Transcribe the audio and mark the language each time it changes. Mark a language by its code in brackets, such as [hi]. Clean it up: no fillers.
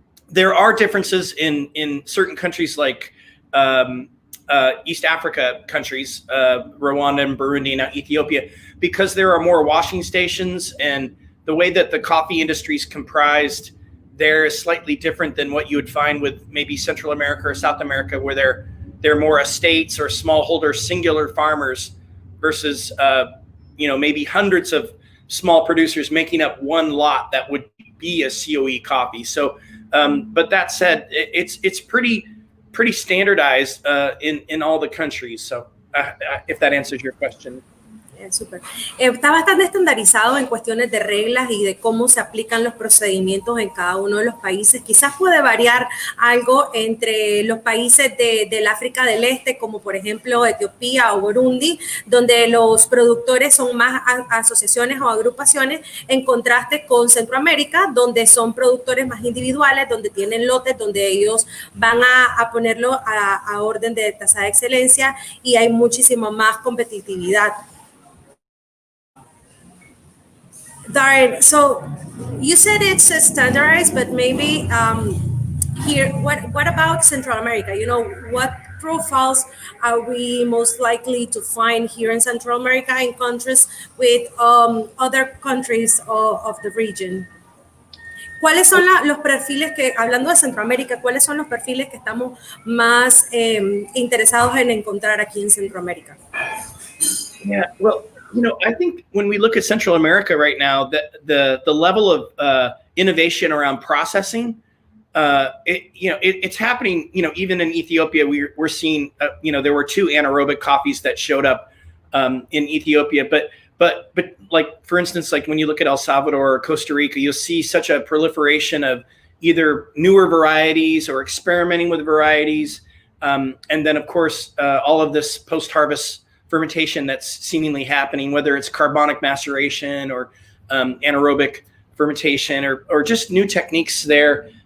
[en] There are differences in certain countries like East Africa countries, Rwanda and Burundi and now Ethiopia, because there are more washing stations, and the way that the coffee industry is comprised there is slightly different than what you would find with maybe Central America or South America, where they're more estates or smallholder singular farmers versus maybe hundreds of small producers making up one lot that would be a COE coffee. So, but that said, it's pretty standardized in all the countries. So, if that answers your question. [es] Súper. Está bastante estandarizado en cuestiones de reglas y de cómo se aplican los procedimientos en cada uno de los países. Quizás puede variar algo entre los países del África del Este, como por ejemplo Etiopía o Burundi, donde los productores son más asociaciones o agrupaciones, en contraste con Centroamérica, donde son productores más individuales, donde tienen lotes, donde ellos van a ponerlo a orden de tasa de excelencia y hay muchísima más competitividad. [en] Darrin, so you said it's standardized, but maybe here, what about Central America? You know, what profiles are we most likely to find here in Central America in contrast with other countries of the region? [es] ¿Cuáles son los perfiles que, hablando de Centroamérica, cuáles son los perfiles que estamos más interesados en encontrar aquí en Centroamérica? [en] Yeah, well, I think when we look at Central America right now, the level of innovation around processing, it's happening. Even in Ethiopia, we're seeing. There were 2 anaerobic coffees that showed up in Ethiopia, but like for instance, like when you look at El Salvador or Costa Rica, you'll see such a proliferation of either newer varieties or experimenting with varieties, and then of course all of this post-harvest fermentation that's seemingly happening, whether it's carbonic maceration or anaerobic fermentation or just new techniques there.